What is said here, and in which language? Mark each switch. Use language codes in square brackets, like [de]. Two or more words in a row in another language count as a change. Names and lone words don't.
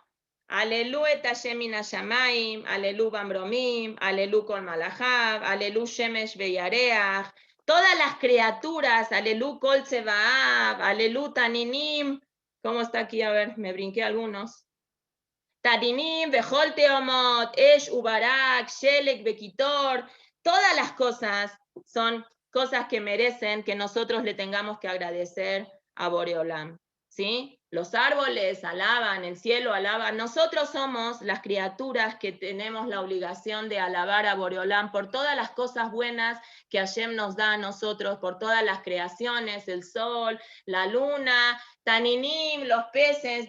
[he] הללו את השם מן השמים, הללו במרומים, הללו כל מלאכיו, הללו שמש וירח, [es] todas las criaturas, [he] הללו כל צבאיו, הללו תנינים. [es] ¿Cómo está aquí? A ver, me brinqué algunos. [he] תנינים, וכל תהומות, אש וברד, שלג וקיטור. [es] Todas las cosas son cosas que merecen que nosotros le tengamos que agradecer a Boreolam. ¿sí? Los árboles alaban, el cielo alaba. Nosotros somos las criaturas que tenemos la obligación de alabar a Boreolán por todas las cosas buenas que Hashem nos da a nosotros, por todas las creaciones, el sol, la luna, Taninim, los peces.